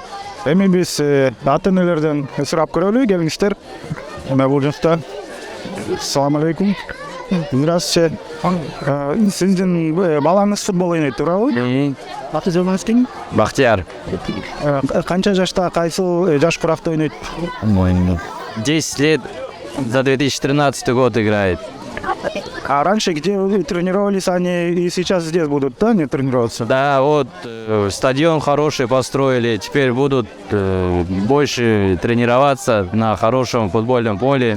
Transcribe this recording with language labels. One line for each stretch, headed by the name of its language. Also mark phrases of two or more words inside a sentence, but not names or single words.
Kyrgyz: Эми биз ата-энелерден сурап көрөлү, келиңиздер. Бул жакта. Салам алейкум.
Russian: Здравствуйте.
Kyrgyz: Сиздин балаңыз футбол ойнойт, туурабы? Аты жөнүңүз ким? Бахтияр. Канча жашта, кайсыл жаш куракта ойнойт?
Russian: 10 лет, за 2013 год играет. А раньше где вы тренировались, они и сейчас здесь будут, да, не тренироваться? Да, вот стадион хороший построили, теперь будут больше тренироваться на хорошем футбольном поле.